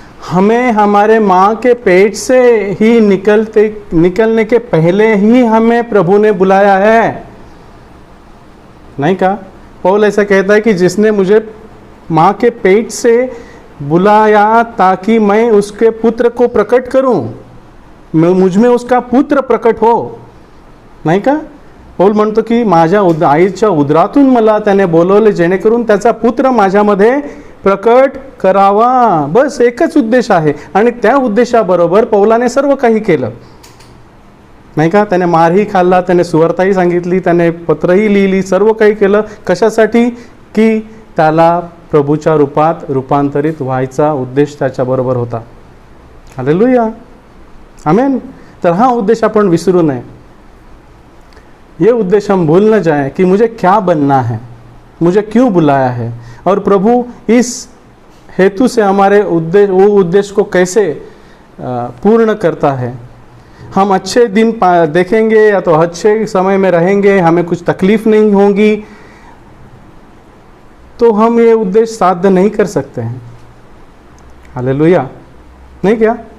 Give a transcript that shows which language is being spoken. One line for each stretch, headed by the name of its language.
Hindi: हमें हमारे माँ के पेट से ही निकलने के पहले ही हमें प्रभु ने बुलाया है. नहीं कहा? पौल ऐसा कहता है कि जिसने मुझे माँ के पेट से बुलाया ताकि मैं उसके पुत्र को प्रकट करूं, मुझ में उसका पुत्र प्रकट हो.
Marathi: नाही का? पौल म्हणतो की माझ्या आईच्या उदरातून मला त्याने बोलवले जेणेकरून त्याचा पुत्र माझ्यामध्ये प्रकट करावा. बस एकच उद्देश आहे. आणि त्या उद्देशाबरोबर पौलाने सर्व काही केलं. नाही का? त्याने मारही खाल्ला, त्याने सुवार्ताही सांगितली, त्याने पत्रही लिहिली, सर्व काही केलं. कशासाठी? की त्याला प्रभूच्या रूपात रूपांतरित व्हायचा उद्देश त्याच्याबरोबर होता. हालेलुया. आमीन. तर हा उद्देश आपण विसरू नये.
Hindi: ये उद्देश हम भूल न जाएं कि मुझे क्या बनना है, मुझे क्यों बुलाया है, और प्रभु इस हेतु से हमारे उद्देश्य को कैसे पूर्ण करता है. हम अच्छे दिन देखेंगे या तो अच्छे समय में रहेंगे, हमें कुछ तकलीफ नहीं होगी, तो हम ये उद्देश्य साध्य नहीं कर सकते हैं. हालेलुया. नहीं क्या?